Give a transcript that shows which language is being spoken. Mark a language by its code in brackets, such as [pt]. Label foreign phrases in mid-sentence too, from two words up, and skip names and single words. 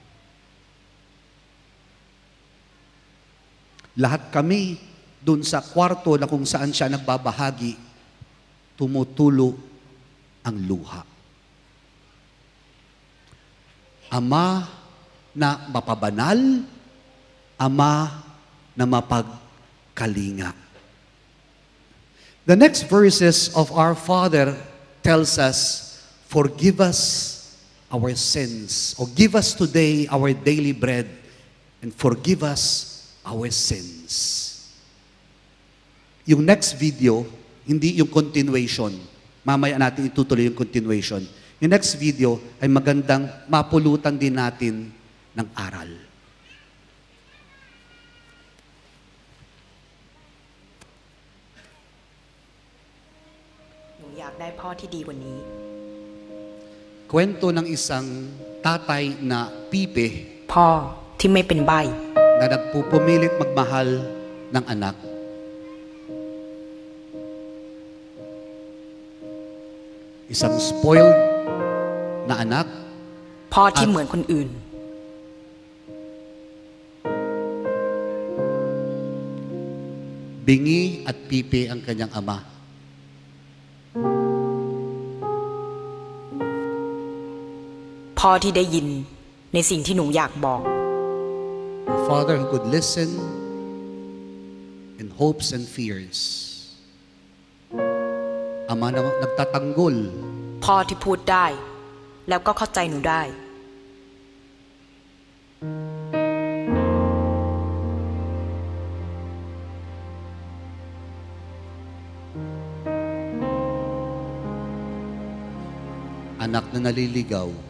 [tl] Lahat kami doon sa kwarto na kung saan siya nagbabahagi, tumutulo ang luha. Ama na mapabanal, ama na mapagkalinga. [en] The next verses of our Father tells us, forgive us our sins, or give us today our daily bread, and forgive us our sins. [tl] Yung [en] next video, [tl] hindi yung continuation. Mamaya natin itutuloy yung continuation. Yung [en] next video [tl] ay magandang mapulutan din natin ng aral. [th] หนูอยากได้พ่อที่ดีกว่านี้ [tl] Kwento ng isang tatay na pipe [th] พ่อที่ไม่เป็นใบ้ [tl] na nagpupumilit magmahal ng anak. Isang spoiled na anak, [th] พ่อที่เหมือนคนอื่น [tl] bingi at pipe ang kanyang ama. [th] พ่อที่ได้ยินในสิ่งที่หนูอยากบอก [en] A father who could listen in hopes and fears. [tl] Ama na nagtatanggol. [th] พ่อที่พูดได้ แล้วก็เข้าใจหนูได้ [tl] Anak na naliligaw.